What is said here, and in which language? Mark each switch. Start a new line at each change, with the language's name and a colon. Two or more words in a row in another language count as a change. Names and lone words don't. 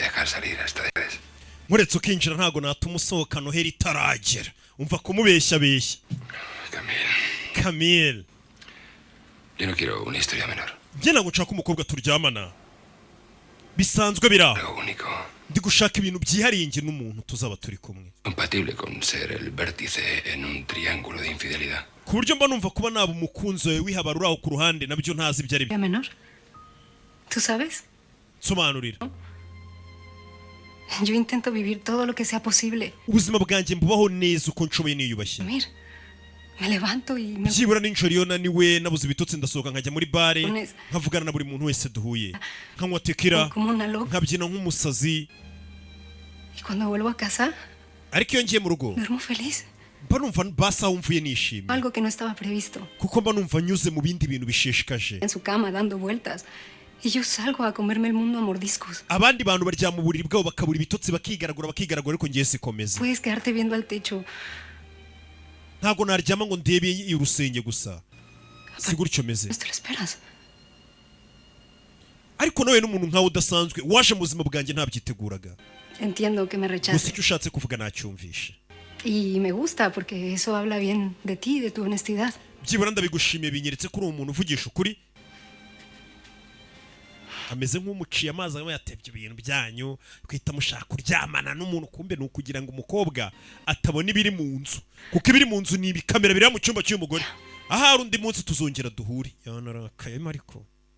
Spanish: dejar salir hasta después.
Kinyarwanda: muretse ukinjira ntago natuma usohoka Noheli itaragera umva kumubeshya beshya Camille
Spanish: yo no quiero una historia menor.
Kinyarwanda: Njye ntabwo nshaka umukobwa turyamana bisanzwe biraho
Spanish: Algo único.
Kinyarwanda: ndi gushaka ibintu byihariye nge n'umuntu tuzaba turi kumwe
Spanish: Compatible con ser el vértice en un triángulo de infidelidad.
Kinyarwanda: ku buryo mba numva kuba naba umukunzi wawe wihabara uraho ku ruhande nabyo ntazi ibyo ari byo
Spanish: menor. ¿Tú sabes?
Kinyarwanda: sobanurira
Spanish: Yo intento vivir todo lo que sea posible.
Kinyarwanda: ubuzima bwanjye mbubaho neza uko nshoboye niyubashye
Spanish: Mira, me levanto y me...
Kinyarwanda: byibura nijoro iyo naniwe nabuze ibitotsi ndasohoka nkajya muri bare Unes- nkavugana na buri muntu wese duhuye nkanywa tekira
Spanish: como una loca.
Kinyarwanda: nkabyina nk'umusazi
Spanish: Y cuando vuelvo a casa,
Kinyarwanda: ariko iyo ngiye mu rugo
Spanish: duermo feliz.
Kinyarwanda: mba numva basa wumvuye nishimye
Spanish: Algo que no estaba previsto.
Kinyarwanda: kuko mba numva nyuze mu bindi bintu bishishikaje
Spanish: En su cama dando vueltas. Y yo salgo a comerme el mundo a mordiscos.
Kinyarwanda: abandi bantu baryama mu buriri bwabo bakabura ibitotsi bakigaragura ariko ngiye sikomeza
Spanish: Puedes quedarte viendo al techo.
Kinyarwanda: ntabwo naryama ngo ndebe urusenge gusa si gutyo meze
Spanish: No te lo esperas.
Kinyarwanda: ariko nawe n'umuntu nkawe udasanzwe waje mu buzima bwanjye ntabyiteguraga
Spanish: Entiendo que me
Kinyarwanda: gusa
Spanish: rechaces.
Kinyarwanda: icyo ushatse kuvuga nacyumvishe
Spanish: Y me gusta porque eso habla bien de ti, de tu honestidad.
Kinyarwanda: byibura ndabigushimiye binyeretse ko uri umuntu uvugisha ukuri ameze nk'umuciye amazi aba yatebye ibintu byanyu twita mushaka kuryamana n'umuntu kumbe ni ukugira ngo umukobwa atabona ibiri mu nzu kuko ibiri mu nzu ni ibikamera biri mu cyumba cy'umugore ahari undi munsi tuzongera duhure yanarakaye ariko